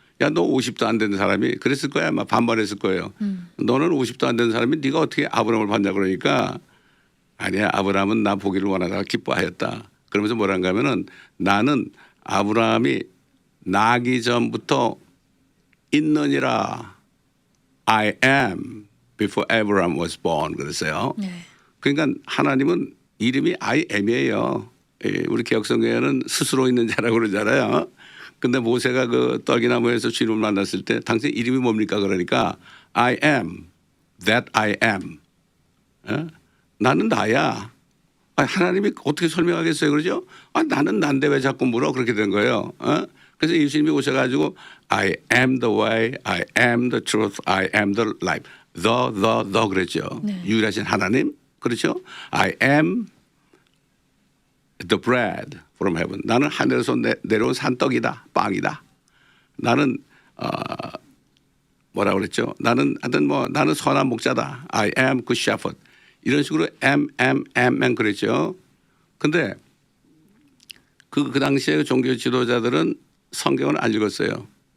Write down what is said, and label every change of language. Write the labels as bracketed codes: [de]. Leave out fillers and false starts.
[ko] 야, 너 50도 안 되는 사람이 그랬을 거야. 아마 반발했을 거예요. 너는 50도 안 되는 사람이 네가 어떻게 아브라함을 봤냐 그러니까 아니야. 아브라함은 나 보기를 원하다가 기뻐하였다. 그러면서 뭐란가 하면은 나는 아브라함이 나기 전부터 있느니라. [en] I am before Abraham was born [ko] 그랬어요. 네. 그러니까 하나님은 이름이 I am이에요. 우리 개혁성경에는 스스로 있는 자라고 그러잖아요. 근데 모세가 그 떨기나무에서 주님을 만났을 때 당신 이름이 뭡니까 그러니까 [en] I am that I am. [ko] 나는 나야. 하나님이 어떻게 설명하겠어요 그러죠? 나는 난데 왜 자꾸 물어 그렇게 된 거예요. 그래서 예수님이 오셔가지고 [en] I am the way, I am the truth, I am the life. [ko] the 그랬죠. 네. 유일하신 하나님 그렇죠? [en] I am the bread from heaven. [ko] 나는 하늘에서 내려온 산떡이다. 빵이다. 나는 뭐라 그랬죠? 나는 선한 목자다. [en] I am good shepherd. [ko] 이런 식으로 am 그랬죠. 근데 그 당시에 종교 지도자들은 성경을 안 읽었어요.